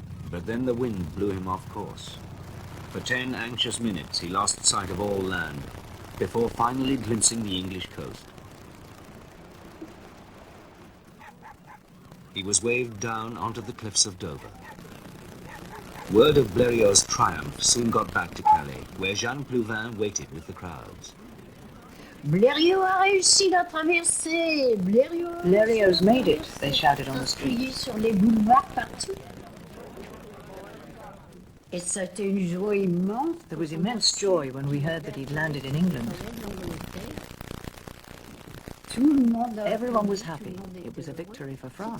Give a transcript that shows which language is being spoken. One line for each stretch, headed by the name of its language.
English: But then the wind blew him off course. For 10 anxious minutes he lost sight of all land, before finally glimpsing the English coast. He was waved down onto the cliffs of Dover. Word of Blériot's triumph soon got back to Calais, where Jean Plouvin waited with the crowds.
French: Blériot a réussi la traversée.
English: Blériot's made it, they shouted on the street.
French: Sur les boulevards partout. Et c'était une joie immense.
English: There was immense joy when we heard that he'd landed in England. Everyone was happy. It was a victory for France.